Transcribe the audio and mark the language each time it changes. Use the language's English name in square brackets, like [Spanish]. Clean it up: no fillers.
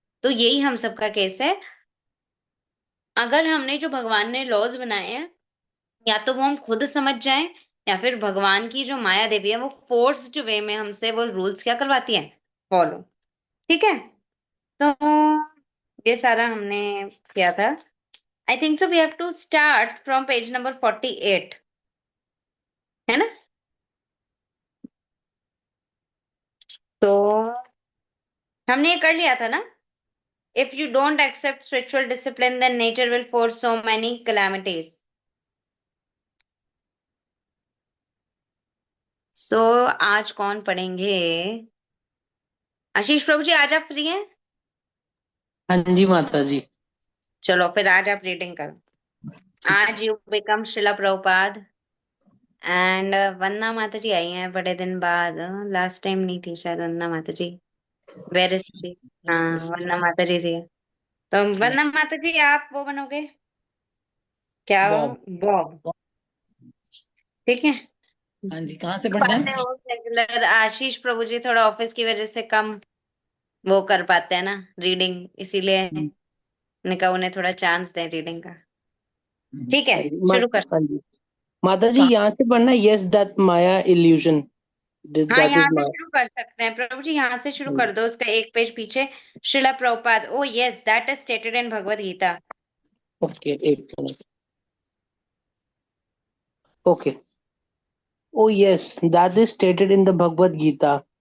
[Hindi] तो यही हम सबका केस है। अगर हमने जो भगवान ने लॉज बनाए हैं या तो वो हम खुद समझ जाएं या फिर भगवान की जो माया देवी है वो फोर्स्ड वे में हमसे वो रूल्स क्या करवाती है, फॉलो। ठीक है। तो ये सारा हमने किया था [English] I think so we have to start from page number 48, है ना? [Hindi] तो हमने ये कर लिया था ना? [English] If you don't accept spiritual discipline, then nature will force so many calamities. [Hindi] So आज कौन पढ़ेंगे? आशीष प्रभु जी, आज आप फ्री हैं? हाँ जी माता जी। चलो फिर आज आप रीडिंग करो. ठीक है। आज you become Shila Prabhupada and वंदना माता जी आई हैं बड़े दिन बाद. लास्ट टाइम नहीं थी शायद वंदना माता जी. [English] Where is she? [Hindi] हाँ, वंदना माता जी थी. तो वंदना माता जी आप वो बनोगे क्या? बॉब। बॉब. ठीक है. हाँ जी, कहाँ से पढ़ना पाते है? हो रेगुलर. आशीष प्रभु जी थोड़ा ऑफिस की वजह से कम वो कर पाते हैं ना रीडिंग, इसीलिए मैंने कहा उन्हें थोड़ा चांस दें रीडिंग का. ठीक है, हाँ जी शुरू कर. हाँ जी माता जी, कहाँ? यहाँ से पढ़ना। [English] yes, that maya illusion, [Hindi] हाँ, [English] that is [Hindi] यहाँ से माया। शुरू कर सकते हैं प्रभु जी, यहाँ से शुरू कर दो. उसका एक पेज पीछे. शिला प्रभुपाद. [English] Oh yes, that is stated in Bhagavad Gita. [Hindi] Okay, एक minute. [English] Okay. Oh yes, that is stated in the Bhagavad Gita.